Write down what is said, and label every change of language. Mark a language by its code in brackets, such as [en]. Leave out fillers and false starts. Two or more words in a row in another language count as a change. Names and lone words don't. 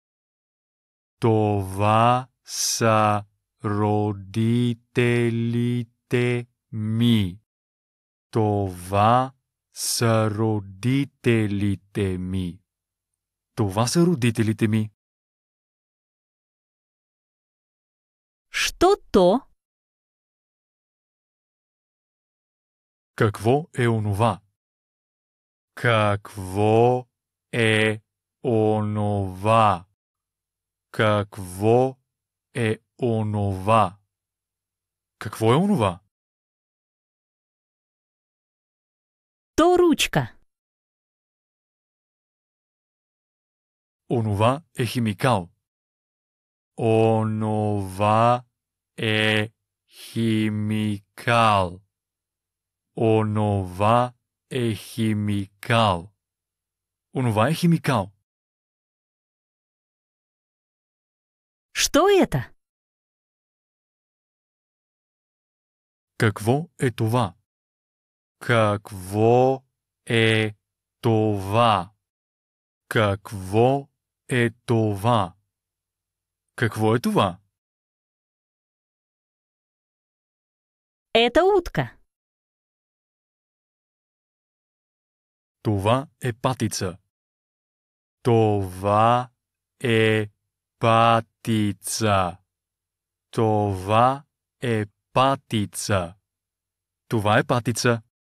[bg] Това са родителите ми. Това са родителите ми. Това са родителите ми. [ru] Что то? [bg] Какво е онова? Какво е онова? Какво е онова? Какво е онова? [ru] То ручка. [bg] Онова е химикал. Онова е химикал. Онова е химикал. Онова е химикал. [ru] Что это? [bg] Какво е това? Какво е това? Какво е това? Какво е това? [ru] Это утка. [bg] Това е патица. Това е патица. Това е патица. Това е патица.